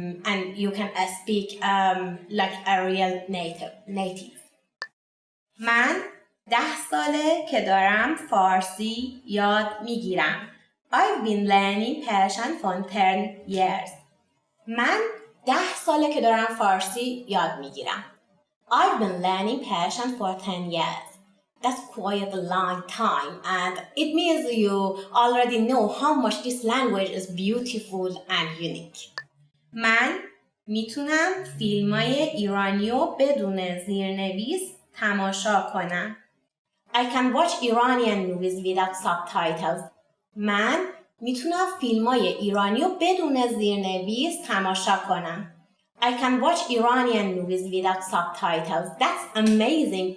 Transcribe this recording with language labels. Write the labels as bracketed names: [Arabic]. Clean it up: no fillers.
[English] And you can speak like a real native. [Persian] من 10 ساله که دارم فارسی یاد میگیرم. [English] I've been learning Persian for 10 years. [Persian] من 10 ساله که دارم فارسی یاد میگیرم. [English] I've been learning Persian for 10 years. That's quite a long time and it means you already know how much this language is beautiful and unique. [Persian] من میتونم فیلمای ایرانی رو بدون زیرنویس تماشا کنم. [English] I can watch Iranian movies without subtitles. [Persian] من میتونم فیلمای ایرانی رو بدون زیرنویس تماشا کنم. [English] I can watch Iranian movies without subtitles. That's amazing.